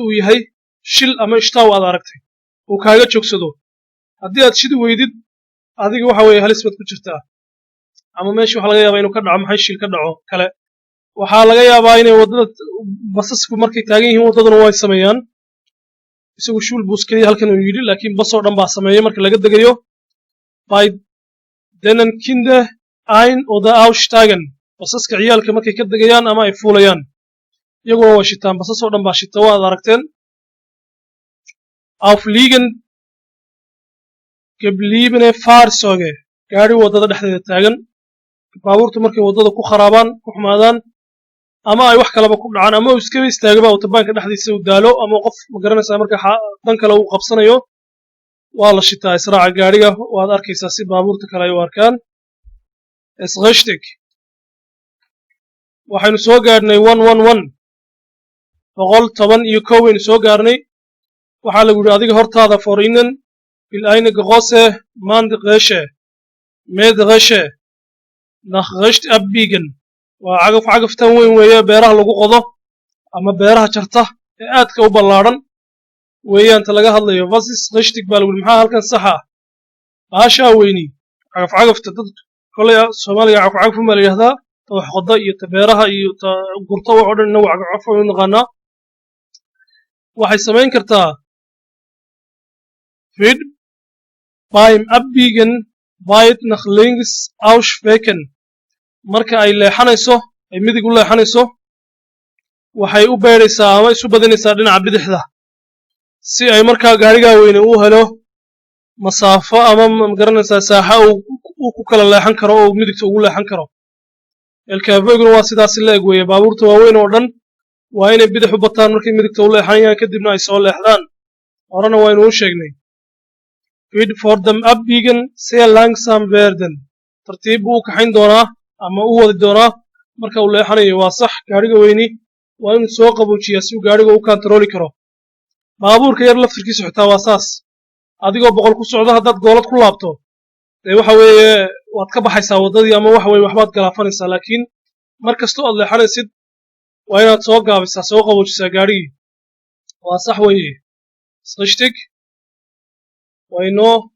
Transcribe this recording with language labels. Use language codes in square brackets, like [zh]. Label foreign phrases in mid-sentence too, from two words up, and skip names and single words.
[so] uu yahay shil ama ishtaw aad aragtay uu kaaga joogsado haddii aad shidi weydid adiga waxa weeye halis baad ku jirtaa ama meesha waxa laga yaabaa inuu ka dhaco maxay shil ka dhaco kale waxaa laga yaabaa inay waddada basasku markay taagan yihiin waddaduna way sameeyaan isagu shul buus keliya halkan uu yidhi laakiin basoo dhan baa sameeya marka laga degayo [de] by denen Kinder ein oder aussteigen [so] basaska ciyaalka markay ka degayaan ama ay fuulayaan iyaguna waa shitaan basasoo dhan baa shita waad aragteen [de] auf liegen gebliebene Fahrzeuge [so] gaadhi waddada dhexdeeda taagan baabuurtu markay waddada ku kharaabaan ku xumaadaan ama ay wax kaleba ku dhacaan ama uu iskaba istaagaba autobaanka dhexdiisa uu daalo ama qof ma garanaysaa marka dan kale uu qabsanayo waa la shitaa israaca gaadhiga waad arkaysaa si baabuurta kale ay u arkaan [de] es richtig [so] waxaynu soo gaadhnay 111 waynu soo gaarnay waxaa lagu yidhi adiga hortaada [de] vor ihnen will eine große Mandresche Mähdresche nach rechts abbiegen [so] waa cagaftan weyn weeye beeraha lagu qodo ama beeraha jarta ee aadka u ballaadhan weeyaanta laga hadlayo [de] was ist richtig [so] baa lagu yidhi maxaa halkan saxa baashaa weyni cagafta dad kolay Soomaaliga cagafun baa la yidhahdaa ta wax qoda iyo ta beeraha iyo ta gurta wax oo dhan inagu cagaf u naqaanaa waxay samayn kartaa [de] wird beim Abbiegen weit nach links ausschwenken [so] marka ay leexanayso ay midig u leexanayso waxay u beeraysaa ama isu badinaysaa dhinaca bidixda si ay markaa gaadhigaa weyne u helo masaafo ama magaranaysaa saaxa uu ku kala leexan karo oo midigta ugu leexan karo elkaafeyguna waa sidaasi la eg weeye baabuurta waaweyn oo dhan waa inay bidix u bataan markay midigta u leexanayaan kadibna ay soo leexdaan horena waynu u sheegnay [de] wird vor dem Abbiegen sehr langsam werden [so] tartiib buu u kaxayn doonaa ama u wadi doonaa marka uu leexanayo waa sax gaadhiga weyni waa inuu soo qaboojiyaa si uu gaadhiga u kantarooli karo baabuurka yar laftirkiisu xitaa waa saas adigoo boqol ku socdo haddaad goolad ku laabto dee waxa weeye waad ka baxaysaa waddadii ama waxa weye waxbaad galaafanaysaa laakiin mar kastoo aad leexanaysid waa inaad soo gaabisaa soo qaboojisaa gaadhigii waa sax weeye richtig waynoo